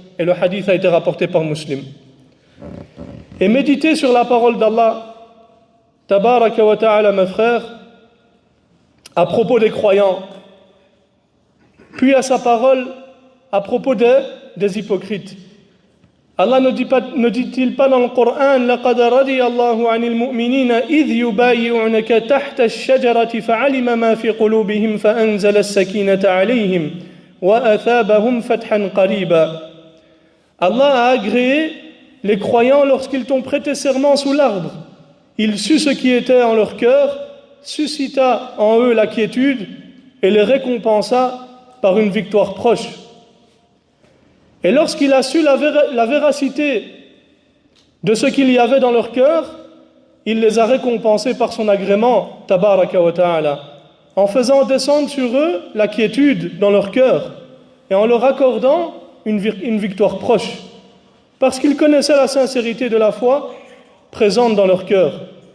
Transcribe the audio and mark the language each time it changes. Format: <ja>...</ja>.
<fr>Et le hadith a été rapporté par Muslim. Et méditez sur la parole d'Allah tabaraka wa ta'ala, mes frères, à propos des croyants, puis à sa parole à propos des hypocrites. Allah ne dit-il pas dans le Coran:</fr> <ar>لَقَدْ رَضِيَ اللَّهُ عَنِ الْمُؤْمِنِينَ إِذْ يُبَايِعُونَكَ تَحْتَ الشَّجَرَةِ فَعَلِمَ مَا فِي قُلُوبِهِمْ فَأَنزَلَ السَّكِينَةَ عَلَيْهِمْ وَأَثَابَهُمْ فَتْحًا قَرِيبًا.</ar> <fr>Allah a agréé les croyants lorsqu'ils t'ont prêté serment sous l'arbre. Il sut ce qui était en leur cœur, suscita en eux la quiétude et les récompensa par une victoire proche. Et lorsqu'il a su la véracité de ce qu'il y avait dans leur cœur, il les a récompensés par son agrément, tabaraka wa ta'ala, en faisant descendre sur eux la quiétude dans leur cœur et en leur accordant une victoire proche, parce qu'ils connaissaient la sincérité de la foi présente dans leur cœur.</fr>